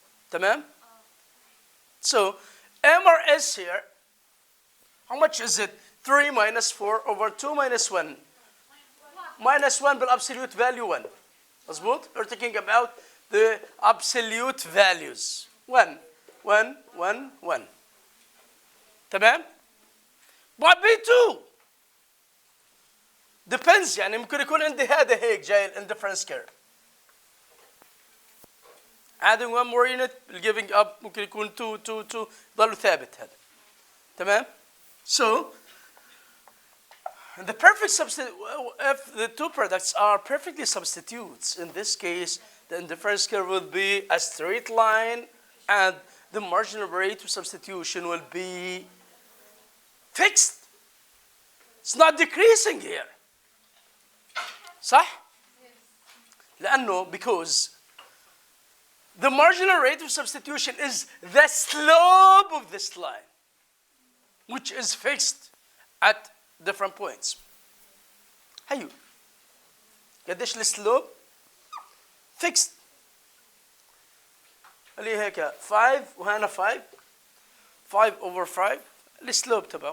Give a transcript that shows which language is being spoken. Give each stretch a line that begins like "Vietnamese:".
Arabic: تمام؟
English: So MRS here, how much is it? 3 minus 4 over 2 minus 1. Minus 1 بالabsolute value 1.
Arabic: مظبوط؟
English: We're talking about the absolute values. 1, 1, 1, 1.
Arabic: تمام؟
English: But B2 depends،
Arabic: يعني ممكن يكون عندي هذا هيك جاي indifference curve.
English: adding one more unit giving up
Arabic: ممكن يكون 2 2 2 ضل ثابت هذا. تمام؟
English: So the perfect substitute, if the two products are perfectly substitutes, in this case, the indifference curve will be a straight line and the marginal rate of substitution will be fixed. It's not decreasing here.
Arabic: صح؟ لأنه
English: because the marginal rate of substitution is the slope of this line, which is fixed at different points.
Arabic: هيو قديش السلوب؟ fixed. اللي هيك 5 وهنا 5 5 over 5 السلوب تبعه.